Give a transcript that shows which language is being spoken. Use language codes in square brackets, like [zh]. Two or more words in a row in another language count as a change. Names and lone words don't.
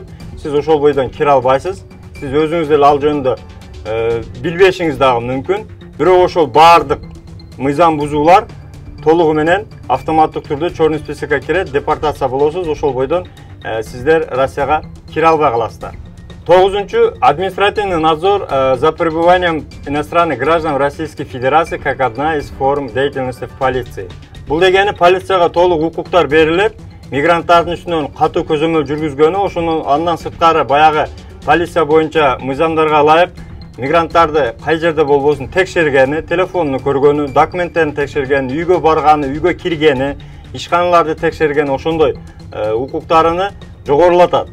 [ky] Сиз ошол бойдон кире албайсыз. Сиз өзүңүз эле ал жөнүндө билбешиңиз дагы мүмкүн. Бирок ошол баардык мыйзам бузуулар толугу менен автоматтык түрдө [ru] черный списокко [ky] кирет, депортация болосуз, ошол бойдон сиздер Россияга кире албай каласыздар. [ru] 9. Административный надзор за пребыванием иностранных граждан в Российской Федерации как одна из форм деятельности в полиции. [ky] Бул дегени полицияга толук укуктар берилет, мигранттардын үстүнөн катуу көзөмөл жүргүзгөнү, ошону андан сырткары баягы полиция боюнча мыйзамдарга ылайык мигранттарды кай жерде болбосун текшергени, телефонуну көргөнү, документтерин текшергени, үйгө барганы, үйгө киргени, ишканаларды текшергени, ошондой укуктарыны жогорулатат.